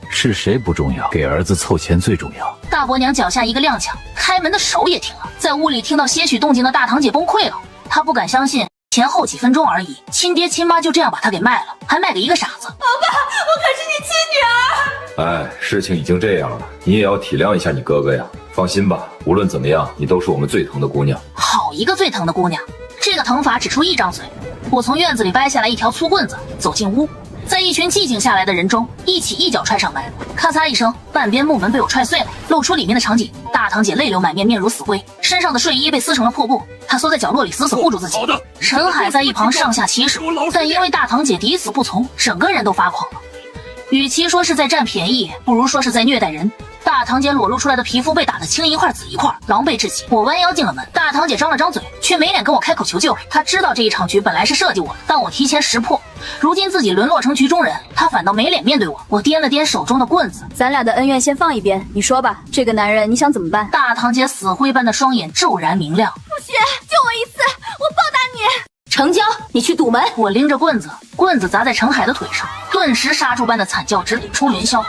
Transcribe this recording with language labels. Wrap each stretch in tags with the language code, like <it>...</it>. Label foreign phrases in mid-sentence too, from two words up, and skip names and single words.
<zh>是誰不重要，給兒子湊錢最重要。” 大伯娘腳下一個踉蹌，開門的手也停了。在屋裡聽到些許動靜的大堂姐崩潰了，她不敢相信。前後幾分鐘而已，親爹親媽就這樣把他給賣了，還賣給一個傻子。爸爸，我可是你親女兒。哎，事情已經這樣了，你也要體諒一下你哥哥呀。放心吧，無論怎麼樣，你都是我們最疼的姑娘。好一個最疼的姑娘！這個疼法只出一張嘴。我從院子裡掰下來一條粗棍子，走進屋，在一群寂靜下來的人中，一起一腳踹上門，咔嚓一聲，半邊木門被我踹碎了，露出裡面的場景。大堂姐淚流滿面，面如死灰，身上的睡衣被撕成了破布，她縮在角落裡死死護住自己。陳海在一旁上下其手，但因為大堂姐抵死不從，整個人都發狂了。與其說是在占便宜，不如說是在虐待人。大堂姐裸露出來的皮膚被打得青一塊紫一塊，狼狽至極。我彎腰進了門，大堂姐張了張嘴，卻沒臉跟我開口求救。她知道這一場局本來是設計我的，但我提前識破。如今自己淪落成局中人，她反倒沒臉面對我。我掂了掂手中的棍子，咱倆的恩怨先放一邊，你说吧，这個男人你想怎麼辦？大堂姐死灰般的雙眼驟然明亮。不許，救我一次，我報答你。成交，你去堵門。我拎着棍子砸在陳海的腿上，頓時殺猪般的慘叫直抵冲雲霄。</zh>